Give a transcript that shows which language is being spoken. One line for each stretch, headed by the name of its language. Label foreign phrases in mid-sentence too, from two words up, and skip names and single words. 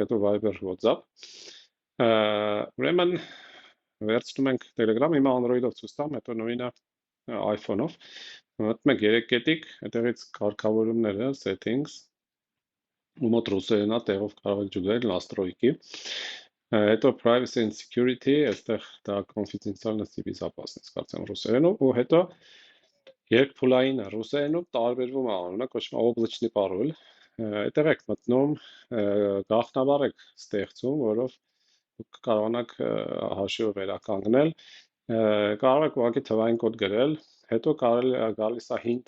Armenian: հետո Viber, WhatsApp։ Ուրեմն վերցնում ենք Telegram-ը, հիմա Android-ով ցույց տամ, հետո նույնը iPhone-ով։ Մտնում եք 3 կետիկ, այդտեղից կարգավորումները, settings, ու մոտ ռուսերենա տեղով կարող եք ջուկել настройки։ Հետո privacy
English: and security,
Armenian: այստեղ դա
Russian: конфиденциальность и безопасность,
Armenian: կարծեմ ռուսերենով, ու հետո երկփուլային ռուսերենով տարբերվում է անունը, կոչվում է
Russian: облачный пароль։
Armenian: Այդտեղ եք մտնում, գաղտնաբար եք ստեղծում, որով դուք կարողանաք հաշիվը վերականգնել, կարող եք ուղղակի թվային կոդ գրել, հետո գալիս է hint